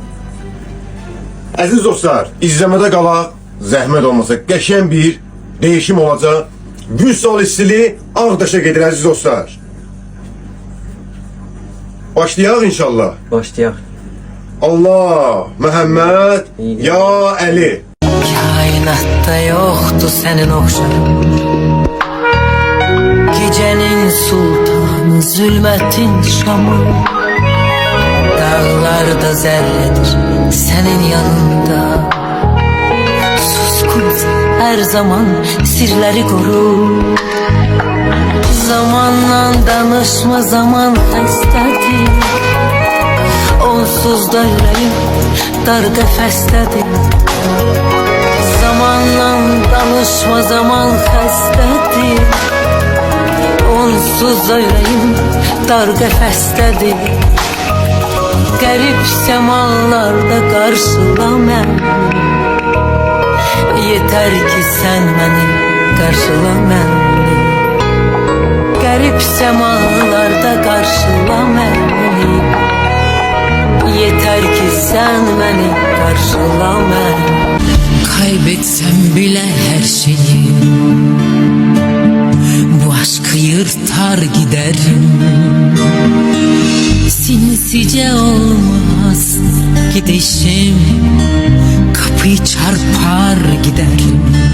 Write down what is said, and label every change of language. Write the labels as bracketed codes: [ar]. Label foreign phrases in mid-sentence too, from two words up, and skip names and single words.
[az] Əziz dostlar, izləmədə qala, zəhmət olmasa qəşəng bir değişim olacaq. Vüsal istili Ağdaşa gedir əziz dostlar. Başlayaq inşallah. Başlayaq. Allah, Məhəmməd, İyi. ya Əli. [tr] Kainatta yoktu senin okşan. Gecenin sultanı, zulmetin şamı. Dağlarda zerredir senin yanında. Suskun her zaman sirleri koru. Zamanla danışma, zaman hastadır. [az] Onsuz da yüreğim dar qəfəsdədir. Zamanla danışma, zaman xəstədir. Onsuz da yüreğim dar qəfəsdədir. Qərib səmalarda qarşıla məni. Yetər ki sən məni qarşıla məni. Qərib səmalarda qarşıla məni. [tr] Yeter ki sen beni karşıla beni. Kaybetsem bile her şeyi, bu aşkı yırtar giderim. Sinsice olmaz gidişim, kapıyı çarpar giderim.